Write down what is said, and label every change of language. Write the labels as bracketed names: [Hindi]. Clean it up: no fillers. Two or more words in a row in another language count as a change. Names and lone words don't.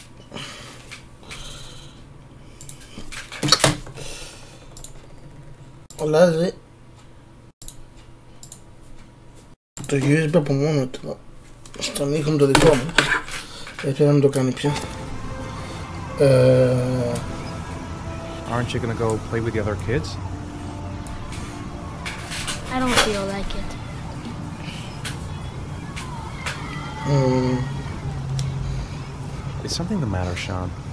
[Greek] Αλλάζει το USB από μόνο του στον ήχο με το δικό μου. Έτσι να μην το κάνει πια. [English] Aren't you gonna go play with the other kids? I don't feel like it. Is something the matter, Sean?